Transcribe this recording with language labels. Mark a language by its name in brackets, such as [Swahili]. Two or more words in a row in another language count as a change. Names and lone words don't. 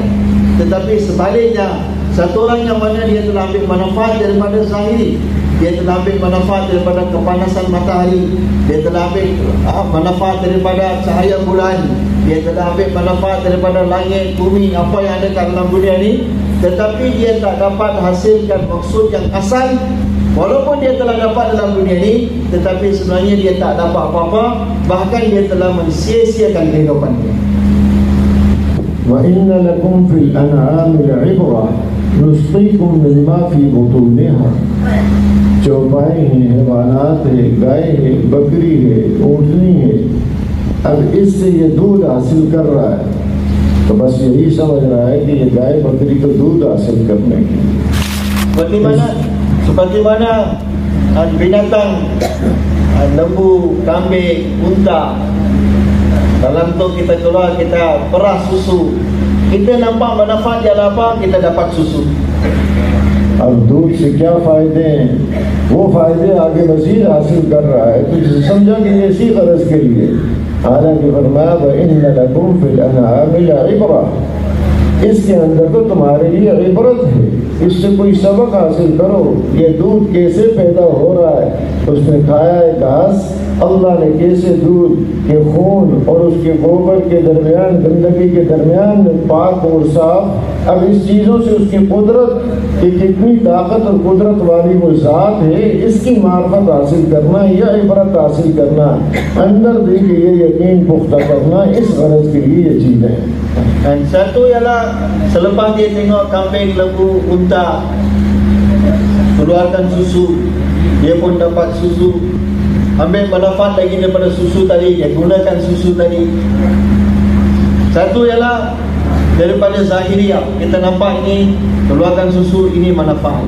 [Malay] Tetapi sebaliknya, satu orang yang mana dia telah ambil manfaat daripada zahiri, dia telah ambil manfaat daripada kepanasan matahari, dia telah ambil manfaat daripada cahaya bulan, dia telah ambil manfaat daripada langit, bumi, apa yang ada dalam dunia ini, tetapi dia tak dapat hasilkan maksud yang asal. Walaupun dia telah dapat dalam dunia ini, tetapi sebenarnya dia tak dapat apa-apa, bahkan dia telah mensia-siakan kehidupan dia. [Arabic] وإن لكم في الأنعام لعبرة نسقيكم مما في بطونها. [Urdu] چوپائی ہے، حیوانات ہے، گائے ہے، بکری ہے، اونٹنی ہے، اب اس سے یہ دودھ حاصل کر رہا ہے تو بس یہی سمجھ رہا ہے کہ یہ گائے بکری کو دودھ حاصل کرنے کی. [Malay] Seperti mana binatang, lembu, kambing, unta, dalam tu kita keluar, kita perah susu, kita nampak manfaat dia apa, kita dapat susu. [Urdu] اب دودھ سے کیا فائدے ہیں، وہ فائدے آگے مزید حاصل کر رہا ہے، تو جسے سمجھا کہ یہ اسی غرض کے لیے. حالانکہ فرمایا [Arabic] وإن لكم في الأنعام لعبرة, [Urdu] اس کے اندر تو تمہارے لیے عبرت ہے، اس سے کوئی سبق حاصل کرو. یہ دودھ کیسے پیدا ہو رہا ہے، اس نے کھایا ہے گھاس، اللہ نے کیسے دودھ کے خون اور اس کے گوبر کے درمیان، گندگی کے درمیان پاک اور صاف، اب اس چیزوں سے اس کی قدرت کہ کتنی طاقت اور قدرت والی وہ ذات ہے، اس کی معرفت حاصل کرنا یا عبرت حاصل کرنا، اندر دل کے یہ یقین پختہ کرنا، اس غرض کے لیے یہ چیزیں ہیں. [Malay] Dan satu ialah selepas dia tengok kambing, lembu, unta keluarkan susu, dia pun dapat susu, ambil manfaat lagi daripada susu tadi, dia gunakan susu tadi. Satu ialah daripada zahiriah, kita nampak ini keluarkan susu, ini manfaatnya.